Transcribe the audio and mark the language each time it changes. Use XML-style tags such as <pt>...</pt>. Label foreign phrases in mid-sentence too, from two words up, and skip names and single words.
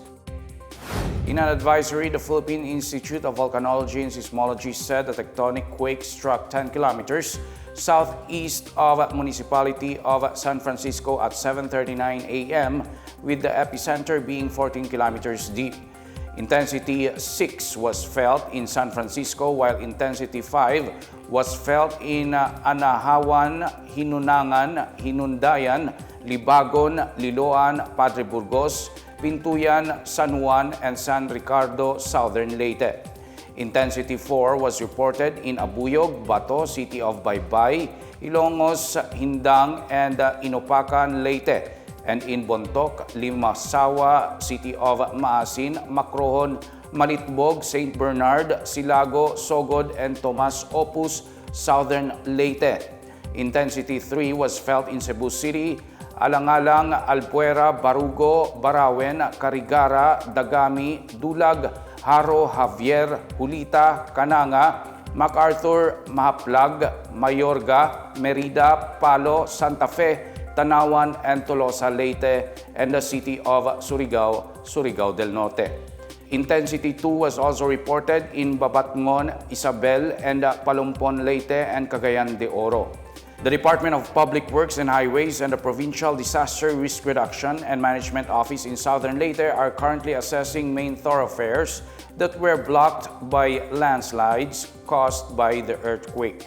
<en>In an advisory, the Philippine Institute of Volcanology and Seismology said the tectonic quake struck 10 kilometers southeast of municipality of San Francisco at 7:39 a.m., with the epicenter being 14 kilometers deep. Intensity 6 was felt in San Francisco, while Intensity 5 was felt in Anahawan, Hinunangan, Hinundayan, Libagon, Liloan, Padre Burgos, Pintuyan, San Juan, and San Ricardo, Southern Leyte. Intensity 4 was reported in Abuyog, Bato, City of Baybay, Ilongos, Hindang, and Inopacan, Leyte, and in Bontoc, Limasawa, City of Maasin, Macrohon, Malitbog, St. Bernard, Silago, Sogod, and Tomas Opus, Southern Leyte. Intensity 3 was felt in Cebu City, Alangalang, Alpuera, Barugo, Barawen, Carigara, Dagami, Dulag, Haro, Javier, Hulita, Cananga, MacArthur, Mahaplag, Mayorga, Merida, Palo, Santa Fe, Tanawan, and Tolosa, Leyte, and the city of Surigao, Surigao del Norte. Intensity 2 was also reported in Babatngon, Isabel, and Palumpon, Leyte, and Cagayan de Oro. The Department of Public Works and Highways and the Provincial Disaster Risk Reduction and Management Office in Southern Leyte are currently assessing main thoroughfares that were blocked by landslides caused by the earthquake.</en>